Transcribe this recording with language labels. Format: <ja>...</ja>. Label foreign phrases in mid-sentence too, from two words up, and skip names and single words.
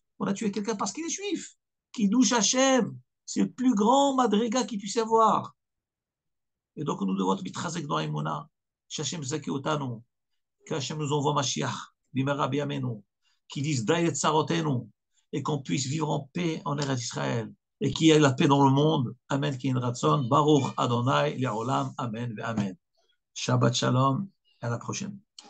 <fr>On a tué quelqu'un parce qu'il est juif.</fr> <he>קידוש השם,</he> <fr>c'est le plus grand madriga qu'il puisse y avoir. Et donc, nous devons être mitrazek dans Emouna.</fr> <he>שהשם זכי אותנו.</he> <fr>Qu'Hachem nous envoie Mashiach,</fr> <he>במהרה בימינו.</he> <fr>Qui disent</fr> <he>די לצרותינו.</he> <fr>Et qu'on puisse vivre en paix en Eretz Israël. Et qu'il y ait la paix dans le monde.</fr> <he>אמן. כן יהי רצון. ברוך אדוני, לעולם. אמן. אמן. שבת שלום.</he> <fr>À la prochaine.</fr>